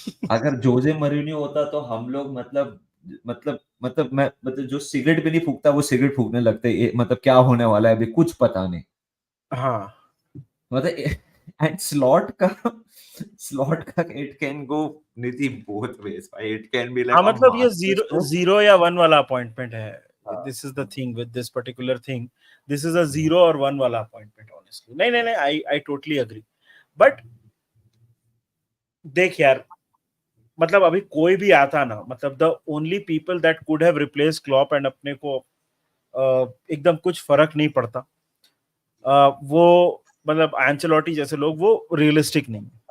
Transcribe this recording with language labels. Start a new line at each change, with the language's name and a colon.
Hindi: अगर Jose Mourinho होता तो हम लोग मतलब मैं मतलब जो सिगरेट भी नहीं फूकता वो सिगरेट फूकने लगते. मतलब क्या होने वाला है अभी कुछ पता नहीं. हाँ.
English: मतलब end slot का it can go Nidhi both ways भाई. It can be like
Hindi: हाँ,
English: अ
Hindi: मतलब ये
English: master
Hindi: जीरो या वन वाला अपॉइंटमेंट है. हाँ.
English: This is the thing with this particular thing. This is a 0 or 1 वाला appointment, honestly. नहीं, I totally agree.
Hindi: But देख यार, मतलब अभी कोई भी आता ना, मतलब
English: the only people that could have replaced Klopp
Hindi: and अपने को एकदम कुछ फर्क नहीं पड़ता. वो मतलब एंचेलोटी जैसे लोग वो रियलिस्टिक नहीं.